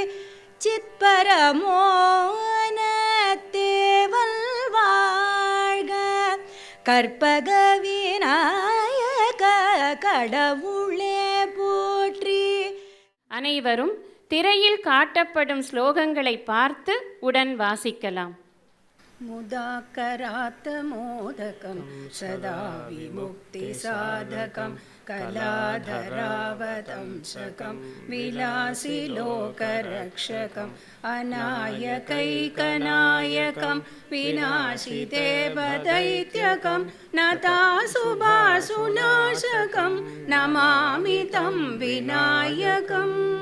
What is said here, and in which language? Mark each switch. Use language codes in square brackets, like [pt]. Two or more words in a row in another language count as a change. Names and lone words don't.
[ta] சித்பரமோன தேவல் வாழ்க. கற்பக விநாயக கடவுளே போற்றி. அனைவரும் திரையில் காட்டப்படும் ஸ்லோகங்களை பார்த்து உடன் வாசிக்கலாம். [sa] मुदाकरात् मोदकं सदा विमुक्तिसाधकं कलाधरावतंसकं विलासिलोकरक्षकम् अनायकैकनायकं विनाशिदेवदैत्यकं नतासुभासुनाशकं नमामि तं विनायकम्.